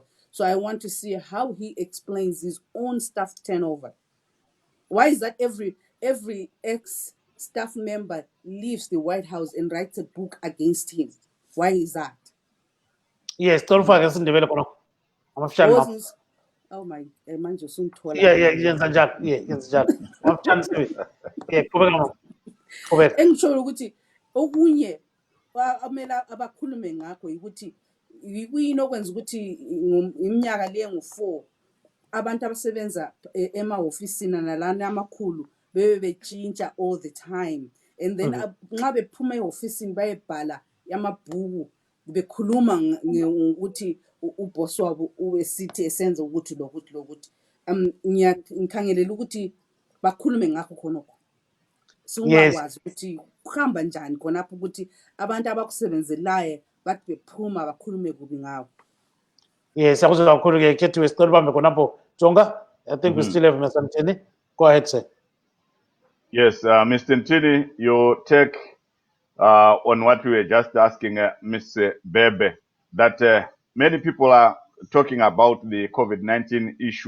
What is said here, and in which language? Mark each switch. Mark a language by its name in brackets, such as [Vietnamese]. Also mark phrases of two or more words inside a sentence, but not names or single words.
[English] So I want to see how he explains his own staff turnover. Why is that every ex-staff member leaves the White House and writes a book against him? Why is that? Yes, don't forget to develop. I'm a fan. Wasn't oh my [North Ndebele] manje usungithola Yeah, yenza njalo. Yeah, yenza njalo. [English] I'm a fan. Yeah, [North Ndebele] qhubeka. engisho ukuthi okunye amela abakhulume ngakho ukuthi yikuyini okwenza ukuthi iminyaka le ngu4 abantu abasebenza emahofisini nalana amakhulu bebe betshintsha [English] all the time, [North Ndebele] and then nxa bephuma ehofisini bayebhala yamabhuku bekhuluma ngokuthi uboss wabo ubesithi esenza ukuthi lokuthi ngikhangelela ukuthi bakhulume ngakho khonokho. Singakwazi ukuthi kuhamba njani khonapho ukuthi abantu abakusebenzelayo bathi bephuma bakhulume kubi ngawo. [English] Yes, I was going to get to a story about Jonga. I think we still have Mr. Ntini. Go ahead, sir. Yes, Mr. Ntini, your take on what we were just asking Ms. Bebe, that many people are talking about the COVID-19 issue.